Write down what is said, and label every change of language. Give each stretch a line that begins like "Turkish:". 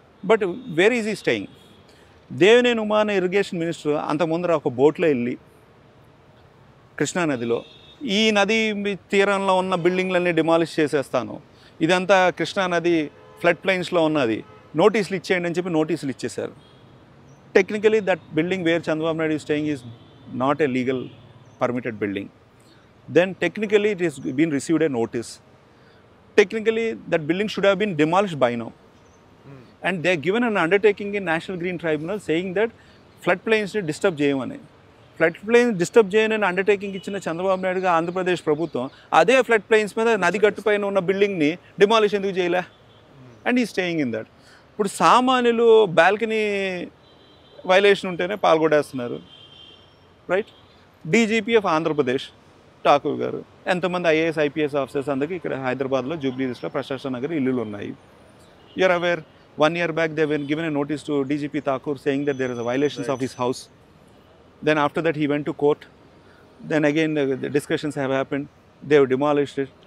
English: But where is he staying?
Telugu: Devineni Uma అనే irrigation minister అంతకుముందర ఒక బోట్లో వెళ్ళి కృష్ణానదిలో ఈ నది తీరంలో ఉన్న బిల్డింగ్లన్నీ డిమాలిష్ చేసేస్తాను, ఇదంతా కృష్ణానది ఫ్లడ్ ప్లైన్స్లో ఉన్నది, నోటీసులు ఇచ్చేయండి అని చెప్పి నోటీసులు ఇచ్చేశారు.
English: Technically that building where Chandrababu Naidu staying is not a legal permitted building. Then technically it is been received a notice. Technically that building should have been demolished by now. And they are given an undertaking in National Green Tribunal saying that flood plains
Telugu: ని disturb చేయమని. Flood planes disturb చేయని undertaking ఇచ్చిన చంద్రబాబు నాయుడుగా ఆంధ్రప్రదేశ్ ప్రభుత్వం అదే flood planes మీద నది గట్టుపైన ఉన్న బిల్డింగ్ని demolish ఎందుకు చేయలే?
English: And he staying in that.
Telugu: ఇప్పుడు సామాన్యులు బాల్కనీ వైలేషన్ ఉంటేనే పాల్గొడేస్తున్నారు, right? DGP of Andhra Pradesh Thakur గారు, ఎంతమంది ఐఏఎస్ ఐపీఎస్ ఆఫీసర్స్ అందరికీ ఇక్కడ హైదరాబాద్లో జూబ్లీహిల్స్లో ప్రశాసన నగర్ ఇల్లులు ఉన్నాయి.
English: You're aware 1 year back they were given a notice to DGP Thakur saying that there is a violations of his house. Then after that he went to court. Then again the discussions have happened. They have demolished it.